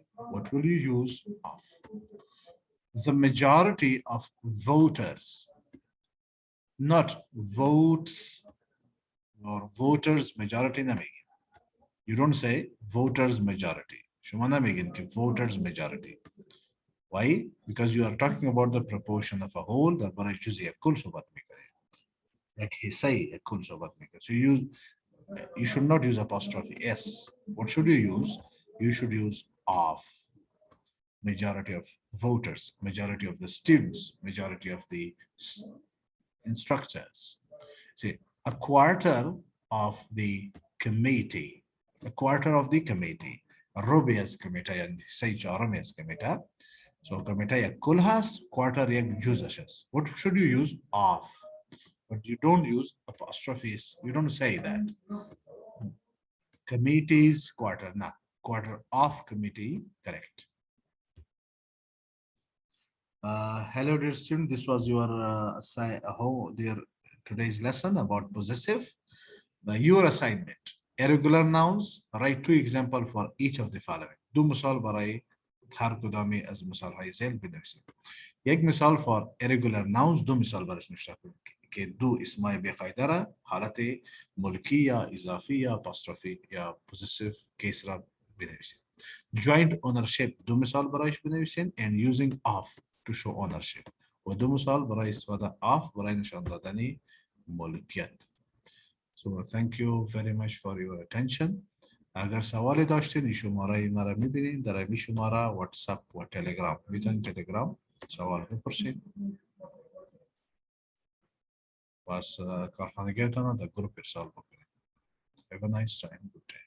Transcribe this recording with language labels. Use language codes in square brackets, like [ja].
[en] What will you use? Of. The majority of voters, not votes or voters majority [fa] نمیگین. [en] You don't say voters majority. [fa] شما نمیگین که [en] voters majority. Why? Because you are talking about the proportion of a whole [fa] درباره جزئی کل صحبت میکنید. یک حصه کل صحبت میکنید. [en] So you should not use apostrophe s. What should you use? You should use of. Majority of voters, majority of the students, majority of the instructors. See, a quarter of the committee, a quarter of the committee. Rubia's committee and say Jeremiah's committee. So committee kul has, quarter یک جزش است. What should you use? Of. But you don't use apostrophes. You don't say that. Committee's quarter, no. Quarter of committee, correct. Hello, dear student. This was your today's lesson about possessive. Your assignment: irregular nouns. Write 2 examples for each of the following. [fa] دو مثال برای هر کدامی از مثال‌های ذیل بنویسید. یک مثال [en] for irregular nouns. [fa] دو مثال برایش نوشته کنید که دو اسمای بی‌قاعده را حالت ملکی یا اضافی یا apostrophe یا possessive case را بنویسید. [en] Joint ownership. [fa] دو مثال برایش بنویسید [en] and using of to show ownership. [fa] و دو مثال برای استفاده of برای نشان دادن ملکیت. [en] So thank you very much for your attention. [fa] اگر سوالی داشتین این شماره مرا میبینید در این شماره واتساپ و تلگرام میتونید تلگرام سوال بپرسید و از کارخانگیتان در گروپ ارسال بکنید. [en] Have a nice time.